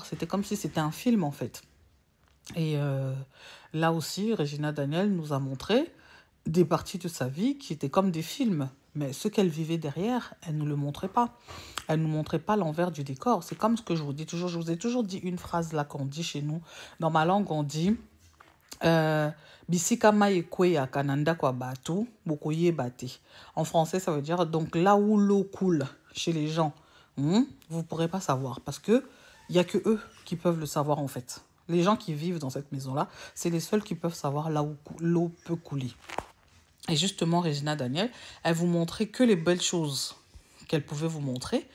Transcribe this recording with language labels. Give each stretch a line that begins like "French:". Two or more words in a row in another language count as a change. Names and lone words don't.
French: C'était comme si c'était un film en fait. Et là aussi, Regina Daniel nous a montré des parties de sa vie qui étaient comme des films. Mais ce qu'elle vivait derrière, elle ne le montrait pas. Elle ne nous montrait pas l'envers du décor. C'est comme ce que je vous dis toujours. Je vous ai toujours dit une phrase là qu'on dit chez nous. Dans ma langue, on dit
Lingala: Bisika maekwe ya kananda kwa batu, bokoye bate.
French: En français, ça veut dire donc là où l'eau coule chez les gens, vous ne pourrez pas savoir. Parce que il n'y a que eux qui peuvent le savoir en fait. Les gens qui vivent dans cette maison-là, c'est les seuls qui peuvent savoir là où l'eau peut couler. Et justement, Regina Daniel, elle vous montrait que les belles choses qu'elle pouvait vous montrer.